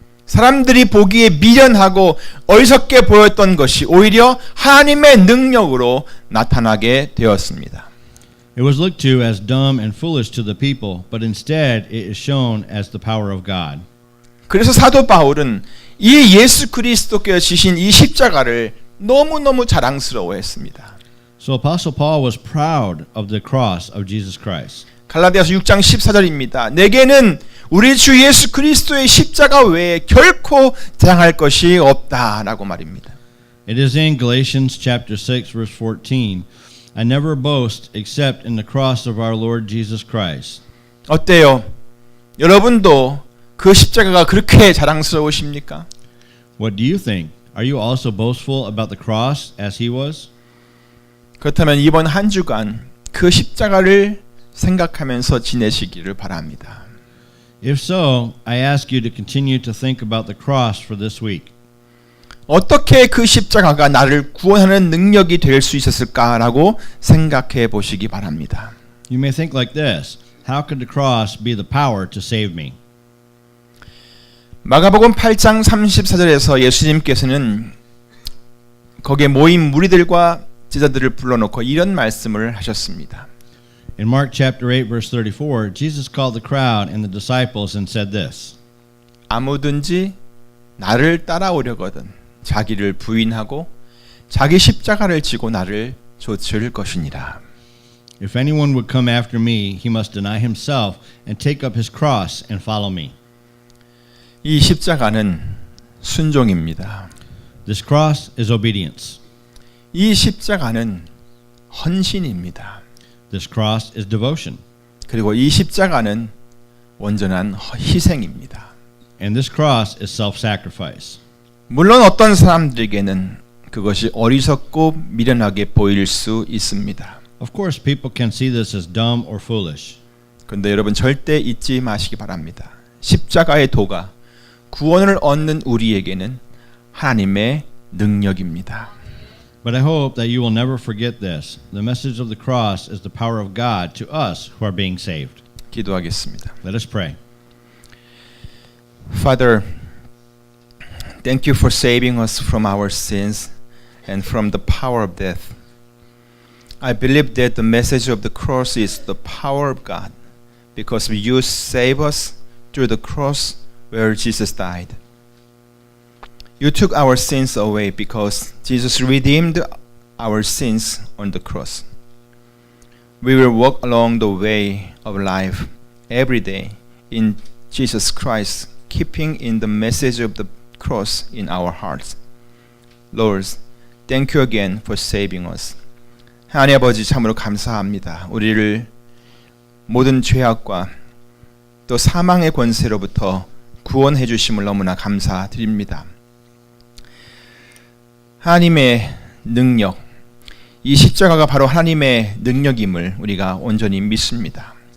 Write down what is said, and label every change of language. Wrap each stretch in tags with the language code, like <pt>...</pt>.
<ko>사람들이 보기에 미련하고 어리석게 보였던 것이 오히려 하나님의 능력으로 나타나게 되었습니다.</ko> <en>It was looked to as dumb and foolish to the people, but instead it is shown as the power of God.</en> <ko>그래서 사도 바울은 이 예수 그리스도께서 지신 이 십자가를 너무너무 자랑스러워했습니다.</ko> <en>So Apostle Paul was proud of the cross of Jesus Christ.</en> <ko>갈라디아서 6장 14절입니다. 내게는 우리 주 예수 그리스도의 십자가 외에 결코 자랑할 것이 없다라고 말입니다.</ko> <en>It is in Galatians chapter 6 verse 14. I never boast except in the cross of our Lord Jesus Christ.</en> <ko>어때요? 여러분도 그 십자가가 그렇게 자랑스러우십니까?</ko> <en>What do you think? Are you also boastful about the cross as he was?</en> <ko>그렇다면 이번 한 주간 그 십자가를 생각하면서 지내시기를 바랍니다.</ko> <en>If so, I ask you to continue to think about the cross for this week.</en> <ko>어떻게 그 십자가가 나를 구원하는 능력이 될 수 있었을까라고 생각해 보시기 바랍니다.</ko> <en>You may think like this. How could the cross be the power to save me?</en> <ko>마가복음 8장 34절에서 예수님께서는 거기에 모인 무리들과 제자들을 불러놓고 이런 말씀을 하셨습니다.</ko> <en>In Mark chapter 8 verse 34, Jesus called the crowd and the disciples and said this.</en> <ko>아무든지 나를 따라오려거든 자기를 부인하고 자기 십자가를 지고 나를 좇을 것이니라.</ko> <en>If anyone would come after me, he must deny himself and take up his cross and follow me.</en> <ko>이 십자가는 순종입니다.</ko> <en>This cross is obedience.</en> <ko>이 십자가는 헌신입니다.</ko> <en>This cross is devotion.</en> <ko>그리고 이 십자가는 온전한 희생입니다.</ko> <en>And this cross is self-sacrifice.</en> <ko>물론 어떤 사람들에게는 그것이 어리석고 미련하게 보일 수 있습니다.</ko> <en>Of course, people can see this as dumb or foolish.</en> <ko>그런데 여러분 절대 잊지 마시기 바랍니다. 십자가의 도가 구원을 얻는 우리에게는 하나님의 능력입니다.</ko> <en>But I hope that you will never forget this. The message of the cross is the power of God to us who are being saved.</en> <ko>기도하겠습니다.</ko> <en>Let us pray. Father, thank you for saving us from our sins and from the power of death. I believe that the message of the cross is the power of God because you save us through the cross where Jesus died. You took our sins away because Jesus redeemed our sins on the cross. We will walk along the way of life every day in Jesus Christ, keeping in the message of the cross in our hearts. Lord, thank you again for saving us.</en> <ko>하나님 아버지 참으로 감사합니다. 우리를 모든 죄악과 또 사망의 권세로부터 구원해 주심을 너무나 감사드립니다. 하나님의 능력, 이 십자가가 바로 하나님의 능력임을 우리가 온전히 믿습니다.</ko>